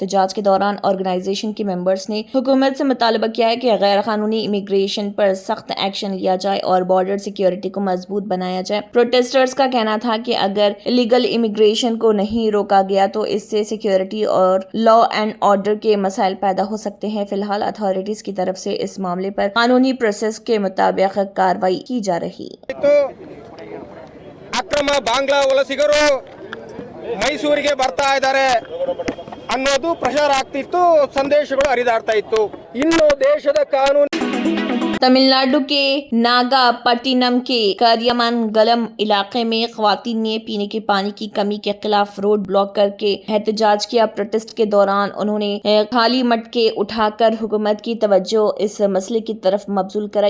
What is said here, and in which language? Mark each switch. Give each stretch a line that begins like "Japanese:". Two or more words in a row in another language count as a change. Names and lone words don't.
Urdu: احتجاج کے دوران آرگنائزیشن کے ممبرز نے حکومت سے مطالبہ کیا ہے کہ غیر قانونی امیگریشن پر سخت ایکشن لیا جائے اور
English: border security
Urdu: کو مضبوط بنایا جائے. پروٹیسٹرز کا کہنا تھا کہ اگر
English: illegal immigration
Urdu: کو نہیں روکا گیا تو اس سے سیکیورٹی اور
English: law and order
Urdu: کے مسائل پیدا ہو سکتے ہیں. فی الحال اتھارٹیز کی طرف سے اس معاملے پر قانونی پروسیس کے مطابق کارروائی کی جا رہی.
Kannada: ಅಕ್ರಮ ಬಾಂಗ್ಲಾ ವಲಸಿಗರು ಮೈಸೂರಿಗೆ ಬರ್ತಾ ಇದ್ದಾರೆ ಅನ್ನೋದು ಪ್ರಚಾರ ಆಗ್ತಿತ್ತು, ಸಂದೇಶಗಳು ಹರಿದಾಡ್ತಾ ಇತ್ತು। ಇನ್ನು ದೇಶದ ಕಾನೂನು
Urdu: تمل ناڈو کے ناگاپٹینم کے کریامنگلم علاقے میں خواتین نے پینے کے پانی کی کمی کے خلاف
English: road block
Urdu: کر کے احتجاج کیا. پروٹیسٹ کے دوران انہوں نے خالی مٹکے اٹھا کر حکومت کی توجہ اس مسئلے کی طرف مبذول کرائی.